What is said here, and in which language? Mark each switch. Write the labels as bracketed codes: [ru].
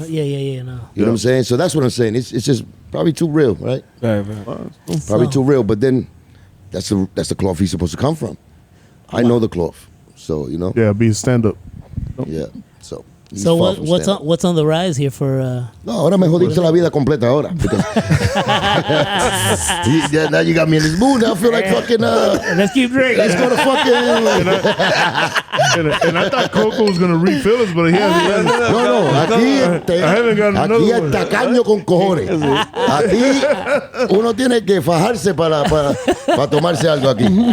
[en] No. You know what I'm saying? So that's what I'm saying. It's just probably too real, right? Right. Probably too real. But then that's the cloth he's supposed to come from. I know the cloth, so you know. Yeah, be a stand up. Yeah. So. So what's on the rise here for? [es] No, ahora me jodiste la vida completa ahora. [en] Now you got me in this mood. Now I feel like fucking. Let's keep drinking. Let's go to fucking. and I thought Coco was gonna refill us, but he hasn't. No. I haven't got another [es] aquí [en] one. [es] es tacaño con cojones. Aquí uno tiene que fajarse para tomarse algo aquí.